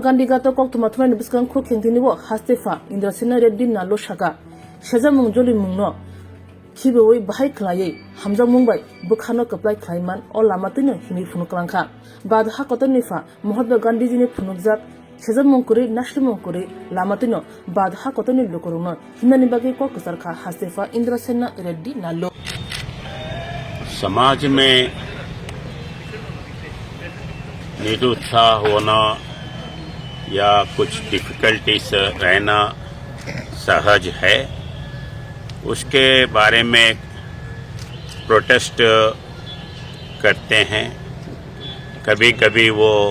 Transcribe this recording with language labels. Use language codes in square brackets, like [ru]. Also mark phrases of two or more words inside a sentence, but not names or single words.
[trp] Gandhi gato Koktwma thmani biskang khu khengtinibo hastefa Indrosena Reddy nalu shaka sejamung joli mungno Kiboi bahai khlai hamjang mungbai bukhano kaplai khlaiman o lamatino himi phunuklangkha badha kotonifa Mahatma Gandhi jini phunukjak sejamung kuri nashlimung kuri lamatino badha kotoni lokorono himnani bagi Koktwma hastefa Indrosena Reddy nalu [hi] समाज में निरुत्साह होना या कुछ डिफिकल्टीज रहना सहज है उसके बारे में प्रोटेस्ट करते हैं कभी कभी वो